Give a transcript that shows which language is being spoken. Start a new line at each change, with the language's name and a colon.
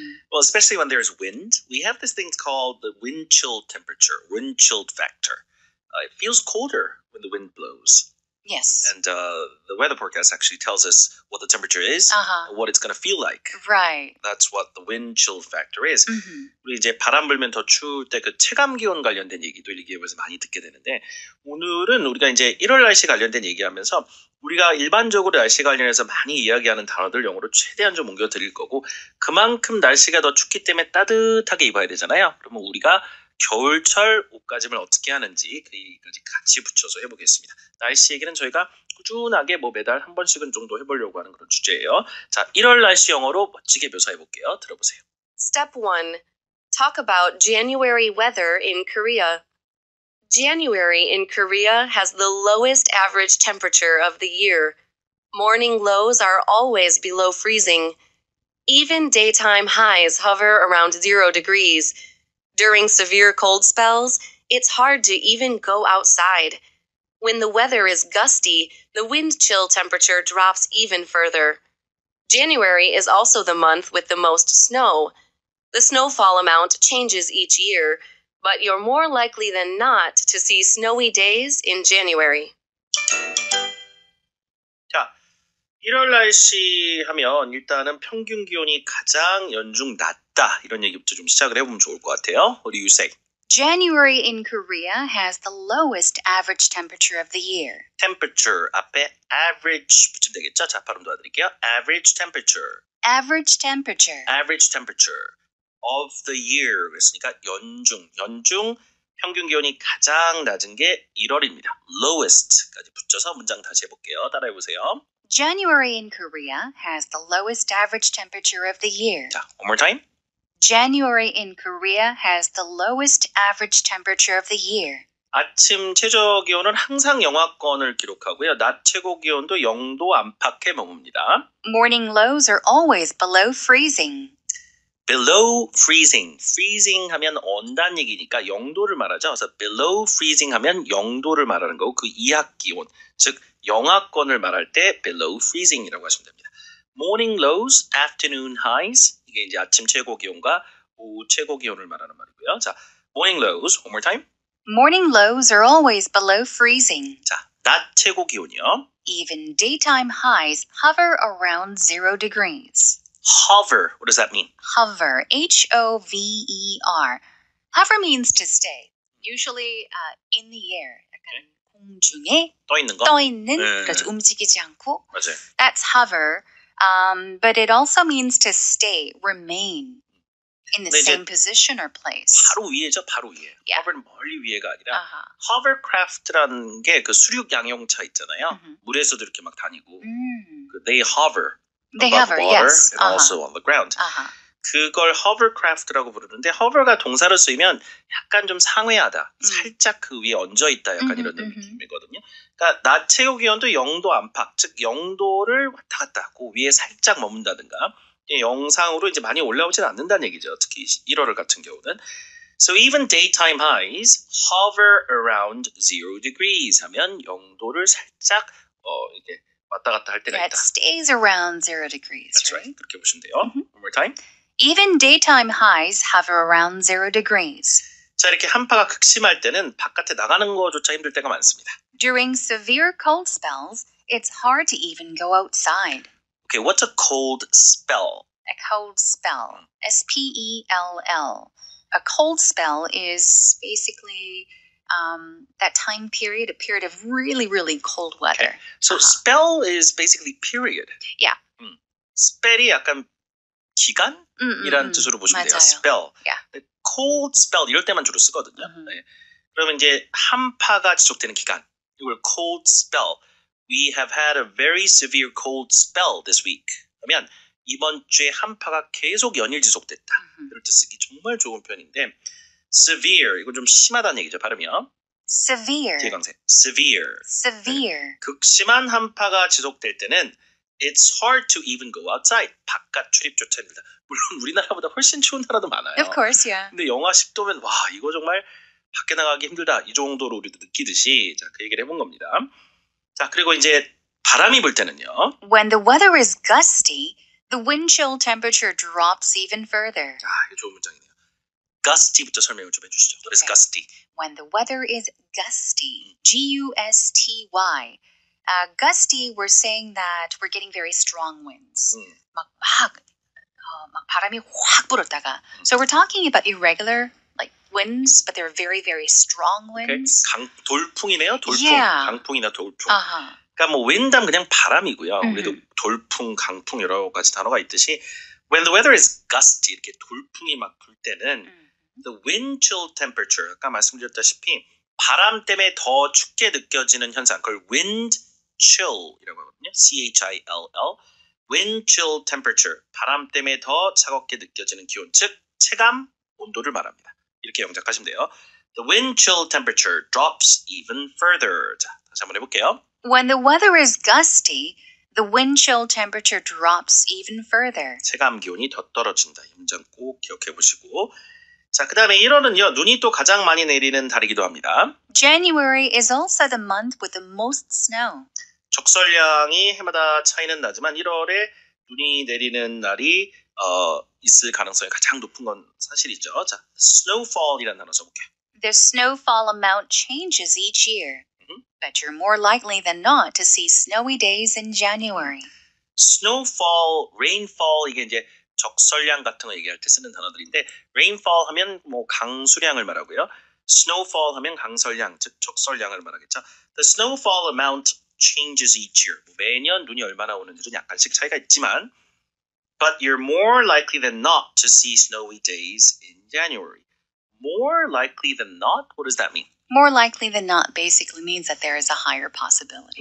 English: Well, especially when there's wind, we have this thing called the wind chill temperature, wind chilled factor. It feels colder when the wind blows. Yes. And the weather forecast actually tells us what the temperature is, and what it's going to feel like. Right. That's what the wind chill factor is. Mm-hmm.
Korean: 우리 이제 바람 불면 더 추울 때 그 체감 기온 관련된 얘기도 일기예보에서 많이 듣게 되는데 오늘은 우리가 이제 1월 날씨 관련된 얘기하면서 우리가 일반적으로 날씨 관련해서 많이 이야기하는 단어들 영어로 최대한 좀 옮겨 드릴 거고 그만큼 날씨가 더 춥기 때문에 따뜻하게 입어야 되잖아요. 그러면 우리가 겨울철 옷가짐을 어떻게 하는지 그 얘기까지 같이 붙여서 해보겠습니다. 날씨 얘기는 저희가 꾸준하게 매달 한 번씩은 정도 해보려고 하는 그런 주제예요. 자, 1월 날씨 영어로 멋지게 묘사해볼게요. 들어보세요.
English: Step 1. Talk about January weather in Korea. January in Korea has the lowest average temperature of the year. Morning lows are always below freezing. Even daytime highs hover around 0 degrees. During severe cold spells, it's hard to even go outside. When the weather is gusty, the wind chill temperature drops even further. January is also the month with the most snow. The snowfall amount changes each year, but you're more likely than not to see snowy days in January.
Korean: 자, 1월 날씨 하면 일단은 평균 기온이 가장 연중 낮다 이런 얘기부터 좀 시작을 해보면 좋을 것 같아요.
English: What do you say? January in Korea has the lowest average temperature of the year.
Korean: Temperature 앞에 average 붙이면 되겠죠? 자, 발음 도와드릴게요.
English: Average temperature. Average temperature. Average temperature of the year
Korean: 그랬으니까 연중 평균 기온이 가장 낮은 게 1월입니다. Lowest까지 붙여서 문장 다시 해볼게요. 따라해보세요.
English: January in Korea has the lowest average temperature of the year. 자, one more time. January in Korea has the lowest average temperature of the year.
Korean: 아침 최저 기온은 항상 영하권을 기록하고요. 낮 최고 기온도 0도 안팎에 머뭅니다.
English: Morning lows are always below freezing. below freezing.
Korean: freezing 하면 온다는 얘기니까 0도를 말하죠. 그래서 below freezing 하면 0도를 말하는 거고 그 이하 기온, 즉 영하권을 말할 때 below freezing이라고 하시면 됩니다.
English: morning lows, afternoon highs.
Korean: 이게 이제 아침 최고 기온과 오후 최고 기온을 말하는 말이고요.
English: 자, morning lows, one more time. Morning lows are always below freezing.
Korean: 자, 낮 최고 기온이요.
English: Even daytime highs hover around 0 degrees. hover, what does that mean? Hover, H-O-V-E-R. Hover means to stay. Usually in the air.
Korean: 약간 공중에 떠 있는 거? 떠 있는, 네. 그렇죠. 움직이지 않고. 맞아요.
English: That's hover. But it also means to stay, remain in the
Korean: 네, 이제
English: same position or place.
Korean: 바로 위에죠, 바로 위에.
English: Yeah.
Korean: hover는 멀리 위에가 아니라 아하. hovercraft라는 게 그 수륙 양용차 있잖아요. 물에서도 이렇게 막 다니고. 그
English: they hover They above hover, water yes. and also on the ground. 아하.
Korean: 그걸 hovercraft라고 부르는데 hover가 동사로 쓰이면 약간 좀 상회하다. 살짝 그 위에 얹어 있다. 약간 이런 느낌이거든요. 그러니까 낮 최고 기온도 0도 안팎, 즉 0도를 왔다 갔다 그 위에 살짝 머문다든가 영상으로 이제 많이 올라오진 않는다는 얘기죠. 특히 1월 같은 경우는.
English: So even daytime highs hover around 0 degrees
Korean: 하면 0도를 살짝 이렇게 왔다 갔다 할 때가
English: That
Korean: 있다.
English: stays around 0 degrees, That's right? right.
Korean: 그렇게 보시면 돼요.
English: One more time. Even daytime highs hover around 0 degrees.
Korean: 자, 이렇게 한파가 극심할 때는 바깥에 나가는 거조차 힘들 때가 많습니다.
English: During severe cold spells, it's hard to even go outside. Okay, what's a cold spell? A cold spell. S-P-E-L-L. A cold spell is basically that time period, a period of really, really cold weather. So spell is basically period. Yeah.
Korean: spell이 약간 기간이라는 뜻으로 보시면 돼요. 맞아요.
English: spell. Yeah.
Korean: cold spell 이럴 때만 주로 쓰거든요. 네. 그러면 이제 한파가 지속되는 기간.
English: 이걸 cold spell. We have had a very severe cold spell this week.
Korean: 그러면 이번 주에 한파가 계속 연일 지속됐다. 이럴 때 쓰기 정말 좋은 표현인데 severe, 이건 좀 심하다는 얘기죠. 발음이요.
English: Severe.
Korean: 뒤에 강세. severe.
English: Severe.
Korean: 극심한 한파가 지속될 때는
English: it's hard to even go outside.
Korean: 바깥 출입조차 힘들다. 물론 우리나라보다 훨씬 추운 나라도 많아요.
English: Of course, yeah.
Korean: 근데 영하 10도면 와 이거 정말 밖에 나가기 힘들다. 이 정도로 우리도 느끼듯이 자, 그 얘기를 해본 겁니다. 자, 그리고 이제 바람이 불 때는요.
English: When the weather is gusty, the wind chill temperature drops even further.
Korean: 자, 이게 좋은 문장이네요. gusty부터 설명을 좀 해주시죠.
English: What is gusty? When the weather is gusty, G-U-S-T-Y. Gusty, we're saying that we're getting very strong winds.
Korean: 막 바람이 확 불었다가.
English: So we're talking about irregular like winds, but they're very, very strong winds.
Korean: 돌풍이네요. 돌풍.
English: Yeah.
Korean: 강풍이나 돌풍. Uh-huh. 그러니까 뭐 wind하면 그냥 바람이고요. 우리도 돌풍, 강풍 여러 가지 단어가 있듯이
English: when the weather is gusty
Korean: 이렇게 돌풍이 막 불 때는 the wind chill temperature 아까 말씀드렸다시피 바람 때문에 더 춥게 느껴지는 현상 그걸 wind chill이라고 하거든요. C-H-I-L-L wind chill temperature 바람 때문에 더 차갑게 느껴지는 기온 즉 체감 온도를 말합니다. 이렇게 영작하시면 돼요.
English: The wind chill temperature drops even further.
Korean: 자, 다시 한번 해볼게요.
English: When the weather is gusty, the wind chill temperature drops even further.
Korean: 체감 기온이 더 떨어진다. 이 문장 꼭 기억해 보시고. 자, 그 다음에 1월은요. 눈이 또 가장 많이 내리는 달이기도 합니다.
English: January is also the month with the most snow.
Korean: 적설량이 해마다 차이는 나지만 1월에 눈이 내리는 날이 있을 가능성이 가장 높은 건 사실이죠. 자, snowfall이라는 단어 써볼게요.
English: The snowfall amount changes each year, but you're more likely than not to see snowy days in January.
Korean: snowfall, rainfall 이게 이제 적설량 같은 거 얘기할 때 쓰는 단어들인데 rainfall 하면 뭐 강수량을 말하고요. snowfall 하면 강설량, 즉 적설량을 말하겠죠.
English: The snowfall amount changes each year.
Korean: 매년 눈이 얼마나 오는지는 약간씩 차이가 있지만
English: but you're more likely than not to see snowy days in January. More likely than not? What does that mean? More likely than not basically means that there is a higher possibility.